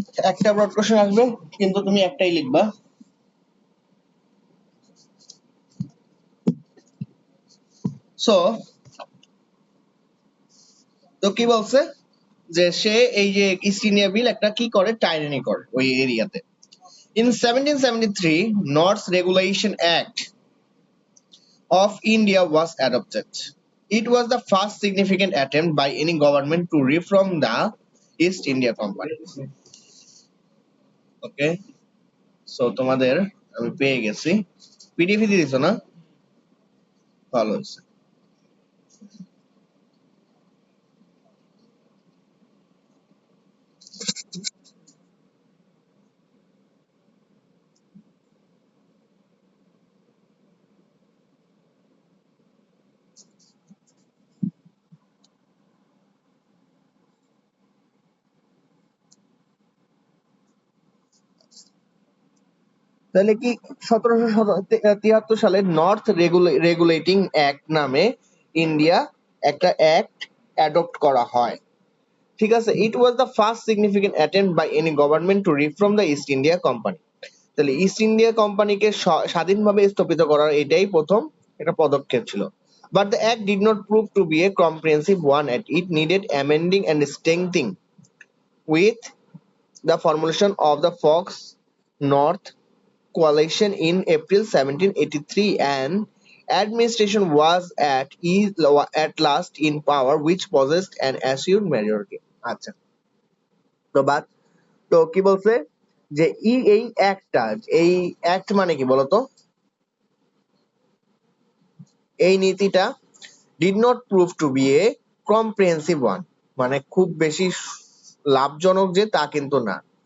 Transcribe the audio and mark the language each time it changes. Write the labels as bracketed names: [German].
[Bangla] একটা broad question আসবে, কিন্তু তুমি একটাই লিখবা। সো তো কি বলছে যে সে এই যে ইস্ট ইন্ডিয়া বিল একটা কি করে, টাইরানি করে ওই এরিয়াতে। [English] In 1773, North Regulation Act of India was adopted. It was the first significant attempt by any government to reform the East India Company. Okay, so [Bangla] তোমাদের আমি পেয়ে গেছি। পিডিএফ দিয়ে দিছো না? ভালো হয়েছে। তাহলে কি 1773 সালে নর্থ রেগুলেটিং অ্যাক্ট নামে ইন্ডিয়া একটা অ্যাক্ট অ্যাডপ্ট করা হয়, ঠিক আছে। [English] It was the first significant attempt by any government to reform the East India company. [Bangla] তাহলে ইস্ট ইন্ডিয়া কোম্পানিকে স্বাধীনভাবে স্থাপিত করার এটাই প্রথম একটা পদক্ষেপ ছিল। [English] But the act did not prove to be a comprehensive one at it needed amending and strengthening with the formulation of the Fox North Coalition in April 1783, and administration was at last in power, which possessed an assured majority. [Bangla] আচ্ছা, তো কি বলছে যে এই act মানে কি বলতো? এই নীতিটা [English] did not prove to be a comprehensive one, [Bangla] মানে খুব বেশি লাভজনক যে তা কিন্তু না।